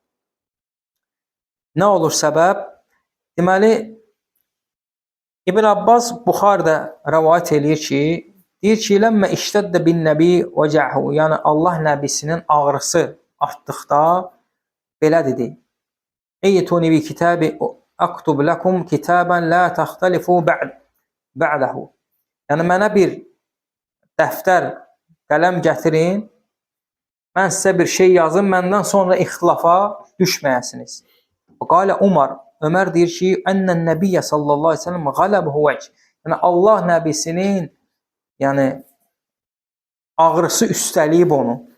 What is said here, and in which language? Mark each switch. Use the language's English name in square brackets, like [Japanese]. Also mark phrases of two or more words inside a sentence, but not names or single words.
[Azerbaijani] Nə olur səbəb? Deməli, İbn Abbas Buxarda rəvayət eləyir ki, deyir ki, [Arabic] لما اشتد بالنبي وجعه, [Azerbaijani] yəni Allah nəbisinin ağrısı artdıqda belə dedi. [Arabic] ائتوني بكتاب أكتب لكم كتابا لا تختلفوا بعده. [Azerbaijani] Yəni mənə bir dəftər, qələm gətirin, mən sizə bir şey yazım, məndən sonra ixtilafa düşməyəsiniz. [Arabic] قال عمر, [Azerbaijani] Ömər deyir ki, [Arabic] إن النبي صلى الله عليه وسلم غلبه الوجع. [Azerbaijani] Yəni Allah nəbisinin ağrısı üstəliyib onu.